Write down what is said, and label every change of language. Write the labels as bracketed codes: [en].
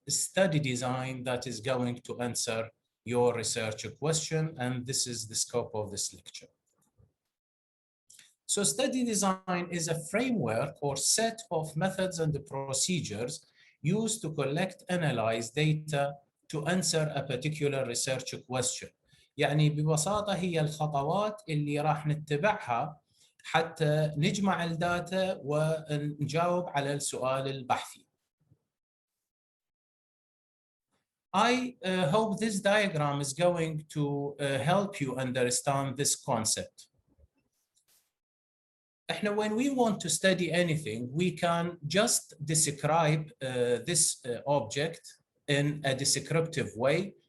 [en] study design that is going to answer your research question, and this is the scope of this lecture. So study design is a framework or set of methods and procedures used to collect, analyze data to answer a particular research question. [ar] يعني ببساطة هي الخطوات اللي راح نتبعها حتى نجمع الداتا ونجاوب على السؤال البحثي. [en] I hope this diagram is going to help you understand this concept. When we want to study anything, we can just describe this object in a descriptive way.